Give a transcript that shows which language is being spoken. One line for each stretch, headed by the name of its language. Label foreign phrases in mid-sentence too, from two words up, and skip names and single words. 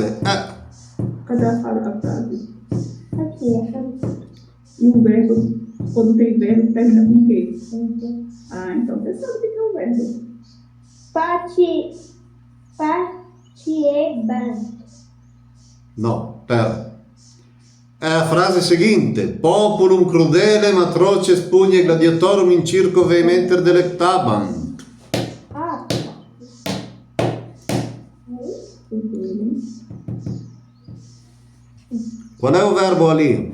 Portuguese: Cadê a frase? Aqui. E o verbo, quando tem verbo, termina com o quê? Ah, então você sabe o que é o verbo. Patieban. No, pera.
Italian: È la frase seguente:
Latin: populum crudelem atroces pugne gladiatorum in circo vehementer delectabant.
Italian: Ah, Qual è il verbo lì?